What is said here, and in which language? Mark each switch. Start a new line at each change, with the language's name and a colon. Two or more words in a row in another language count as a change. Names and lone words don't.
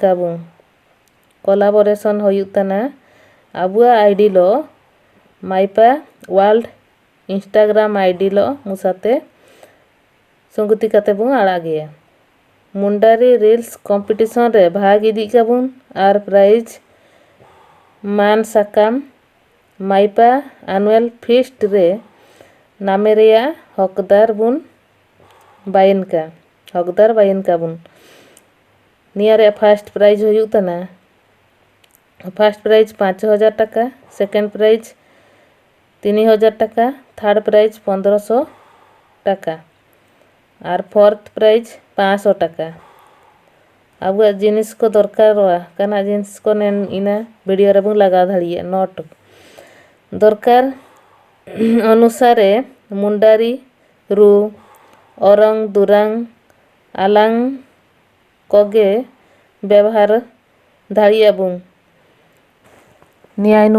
Mundari: काबू कोलाबोरेशन होयुतना अबुआ आईडी लो माइपा वर्ल्ड इंस्टाग्राम आईडी लो मुसाते संगति काते बुन आड़ा गया मुंडारी
English: reels competition
Mundari: रे भाग इदी काबुन आर प्राइज मान साकाम माइपा
English: annual feast
Mundari: रे नामेरिया हकदार बाइन का बुन निया
English: first prize
Mundari: होयुतना
English: first prize
Mundari: 5000 टाका
English: second prize
Mundari: 3000 टाका
English: third prize
Mundari: 1500 टाका और
English: fourth prize
Mundari: 500 टाका अब जिनिस को दरकार काना जिनिस को नेन इना वीडियो रे बुन लगा धाड़िए नोट दरकार अनुसारे मुंडारी रु औरंग दुरांग आलांग कोगे व्यवहार धाड़िए बुन नियाइनुम